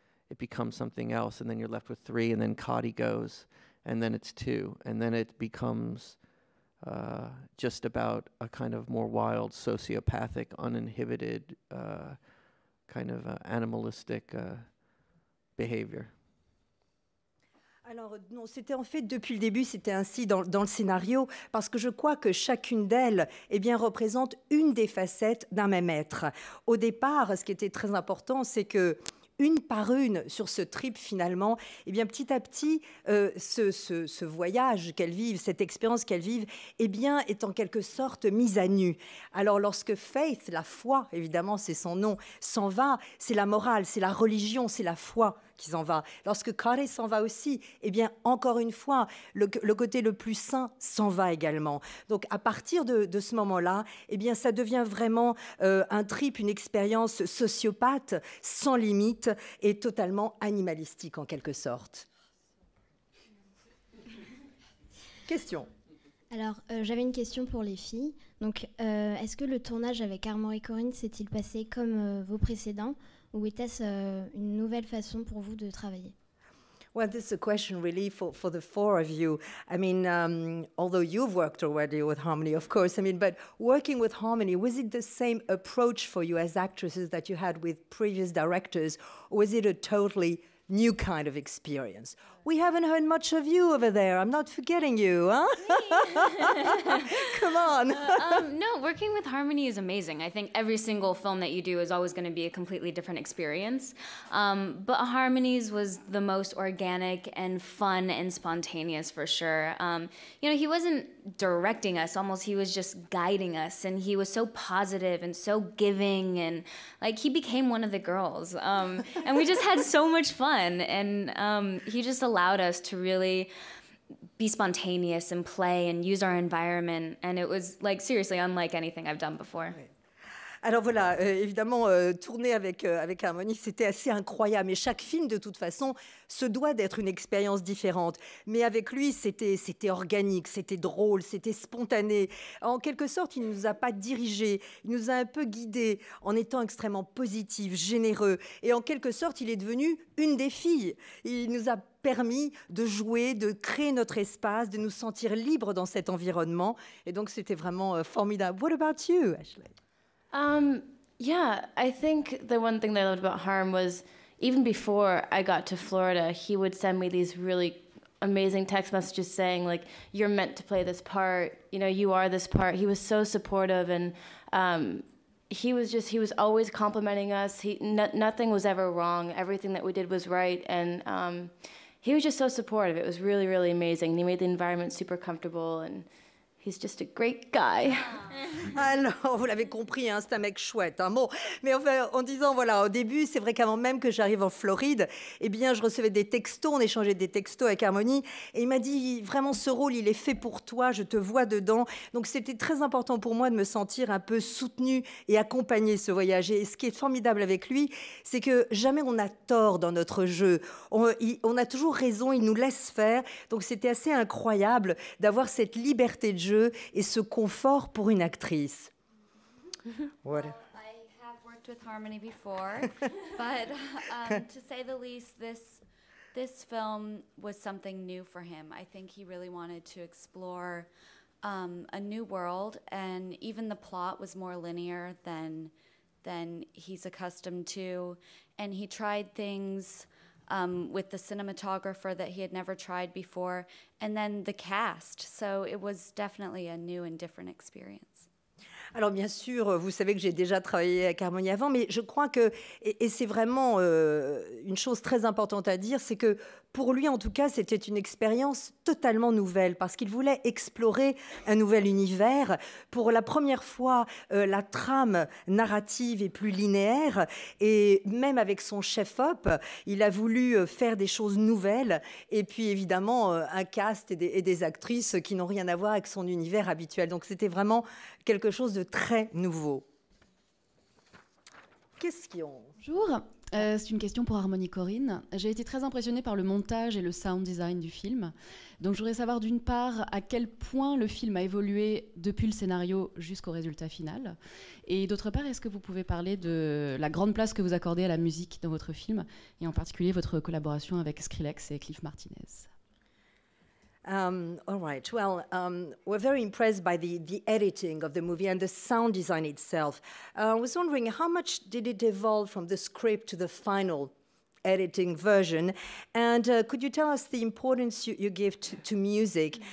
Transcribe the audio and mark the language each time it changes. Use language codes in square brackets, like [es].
[en] it becomes something else, and then you're left with 3, and then Cotty goes, and then it's 2, and then it becomes just about a kind of more wild, sociopathic, uninhibited, kind of animalistic behavior. [fr] Alors non, c'était en fait depuis le début, c'était ainsi dans le scénario, parce que je crois que chacune d'elles représente une des facettes d'un même être. Au départ, ce qui était très important, c'est que une par une sur ce trip finalement, petit à petit, ce voyage qu'elles vivent, cette expérience qu'elles vivent, est en quelque sorte mise à nu. Alors lorsque Faith, la foi, évidemment c'est son nom, s'en va, c'est la morale, c'est la religion, c'est la foi qui s'en va. Lorsque Korine s'en va aussi, encore une fois, le côté le plus sain s'en va également. Donc à partir de ce moment-là, ça devient vraiment un trip, une expérience sociopathe, sans limite et totalement animalistique en quelque sorte. Question. Alors, j'avais une question pour les filles. Donc, est-ce que le tournage avec Armand et Korine s'est-il passé comme vos précédents, ou était-ce une nouvelle façon pour vous de travailler? [en] Well, this is a question really for the 4 of you. I mean, although you've worked already with Harmony, of course, but working with Harmony, was it the same approach for you as actresses that you had with previous directors, or was it a totally new kind of experience? We haven't heard much of you over there. I'm not forgetting you, huh? Come on. No, working with Harmony is amazing. I think every single film that you do is always going to be a completely different experience. But Harmony's was the most organic and fun and spontaneous for sure. He wasn't directing us, almost he was just guiding us, and he was so positive and so giving, and like he became one of the girls. And we just had so much fun, and he just allowed us to really be spontaneous and play and use our environment, and it was like seriously unlike anything I've done before. [fr] Alors voilà, évidemment, tourner avec Harmony, c'était assez incroyable. Et chaque film, de toute façon, se doit d'être une expérience différente. Mais avec lui, c'était organique, c'était drôle, c'était spontané. En quelque sorte, il ne nous a pas dirigés, il nous a un peu guidés en étant extrêmement positif, généreux. Et en quelque sorte, il est devenu une des filles. Il nous a permis de jouer, de créer notre espace, de nous sentir libres dans cet environnement. Et donc, c'était vraiment formidable. [en] What about you, Ashley? Yeah, I think the one thing that I loved about Harm was even before I got to Florida, he would send me these really amazing text messages saying, like, you're meant to play this part, you are this part. He was so supportive, and he was always complimenting us. Nothing was ever wrong. Everything that we did was right, and he was just so supportive. It was really, really amazing. He made the environment super comfortable, and he's just a great guy. [fr] Alors, vous l'avez compris, hein, c'est un mec chouette. Hein. Bon, mais enfin, en disant, voilà, au début, c'est vrai qu'avant même que j'arrive en Floride, eh bien, je recevais des textos, on échangeait des textos avec Harmony, et il m'a dit, vraiment, ce rôle, il est fait pour toi, je te vois dedans. Donc, c'était très important pour moi de me sentir un peu soutenue et accompagnée ce voyage. Et ce qui est formidable avec lui, c'est que jamais on a tort dans notre jeu. On a toujours raison, il nous laisse faire. Donc, c'était assez incroyable d'avoir cette liberté de jeu et ce confort pour une actrice. [en] What? I have worked with Harmony before, but to say the least, this film was something new for him. I think he really wanted to explore a new world, and even the plot was more linear than he's accustomed to. And he tried things with the cinematographer that he had never tried before, and then the cast. So it was definitely a new and different experience. [fr] Alors bien sûr, vous savez que j'ai déjà travaillé avec Harmony avant, mais je crois que, et c'est vraiment une chose très importante à dire, c'est que pour lui en tout cas, c'était une expérience totalement nouvelle, parce qu'il voulait explorer un nouvel univers. Pour la première fois, la trame narrative est plus linéaire, et même avec son chef-op, il a voulu faire des choses nouvelles, et puis évidemment un cast et des actrices qui n'ont rien à voir avec son univers habituel. Donc c'était vraiment quelque chose de très nouveau. Qu'est-ce qu'ils ont? Bonjour, c'est une question pour Harmony Korine. J'ai été très impressionnée par le montage et le sound design du film. Donc je voudrais savoir d'une part à quel point le film a évolué depuis le scénario jusqu'au résultat final. Et d'autre part, est-ce que vous pouvez parler de la grande place que vous accordez à la musique dans votre film, et en particulier votre collaboration avec Skrillex et Cliff Martinez? [en] All right. Well, we're very impressed by the editing of the movie and the sound design itself. I was wondering, how much did it evolve from the script to the final editing version? And could you tell us the importance you give to music?